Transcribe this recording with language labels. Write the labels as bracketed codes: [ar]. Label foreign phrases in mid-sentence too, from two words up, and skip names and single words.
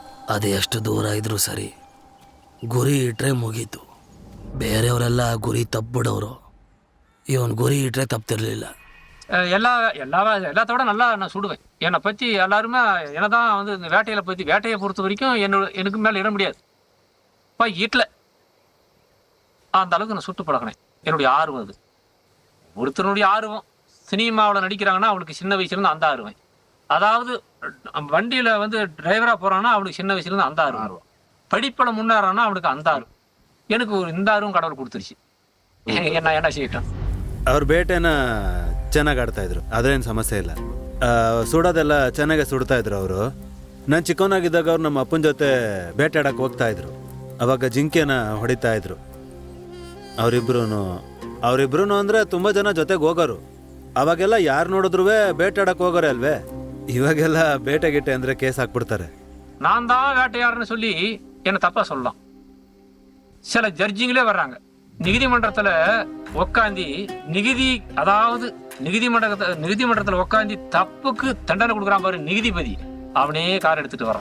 [kn] ಅದು ಎಷ್ಟು ದೂರ ಇದ್ರೂ ಸರಿ, ಗುರಿ ಇಟ್ರೆ ಮುಗೀತು. ಬೇರೆಯವರೆಲ್ಲ ಗುರಿ ತಪ್ಪಿಬಿಡೋರು, ಇವನ್ ಗುರಿ ಇಟ್ರೆ ತಪ್ತಿರ್ಲಿಲ್ಲ. [ta] எல்லாத்தோட நல்லா நான் சுடுவேன். என்னை பற்றி எல்லாருமே என்னதான் வந்து இந்த வேட்டையை பொறுத்த வரைக்கும் எனக்கு மேலே இட முடியாது. இப்போ வீட்டில் அந்த அளவுக்கு நான் சுட்டு பழகினேன். என்னுடைய ஆர்வம் அது. ஒருத்தருடைய ஆர்வம் சினிமாவில் நடிக்கிறாங்கன்னா அவனுக்கு சின்ன வயசுலேருந்து அந்த ஆர்வம். அதாவது வண்டியில் வந்து டிரைவராக போகிறான்னா அவனுக்கு சின்ன வயசுலேருந்து அந்த ஆர்வம். படிப்பில் முன்னேறான்னா அவனுக்கு அந்த ஆர்வம். எனக்கு ஒரு இந்த ஆர்வம் கடவுள் கொடுத்துருச்சு. என்ன செய்யட்டும். [kn] ಅವ್ರ ಬೇಟೆನ ಚೆನ್ನಾಗಿ ಆಡ್ತಾಯಿದ್ರು, ಅದೇನು ಸಮಸ್ಯೆ ಇಲ್ಲ. ಸುಡೋದೆಲ್ಲ ಚೆನ್ನಾಗೆ ಸುಡ್ತಾಯಿದ್ರು ಅವರು. ನಾನು ಚಿಕ್ಕವನಾಗಿದ್ದಾಗ ಅವ್ರು ನಮ್ಮ ಅಪ್ಪನ ಜೊತೆ ಬೇಟೆ ಆಡೋಕ್ಕೆ ಹೋಗ್ತಾಯಿದ್ರು. ಅವಾಗ ಜಿಂಕೆನ ಹೊಡಿತಾಯಿದ್ರು. ಅವರಿಬ್ರು ಅಂದರೆ ತುಂಬ ಜನ ಜೊತೆಗೆ ಹೋಗೋರು. ಅವಾಗೆಲ್ಲ ಯಾರು ನೋಡಿದ್ರು ಬೇಟೆ ಆಡೋಕ್ಕೆ ಹೋಗೋರೆ ಅಲ್ವೇ. ಇವಾಗೆಲ್ಲ ಬೇಟೆ ಗಿಟ್ಟೆ ಅಂದರೆ ಕೇಸ್ ಹಾಕ್ಬಿಡ್ತಾರೆ. [ta] நான் தான் வேட்டையாடுறேன்னு சொல்லி என்னை தப்பாக சொல்லலாம். சில ஜட்ஜிங்களே வர்றாங்க நீதிமன்றத்தில் உக்காந்தி நீதிமன்றத்தில் உக்காந்தி தப்புக்கு தண்டனை கொடுக்குறான் பாரு நீதிபதி, அவனே கார் எடுத்துட்டு வரான்.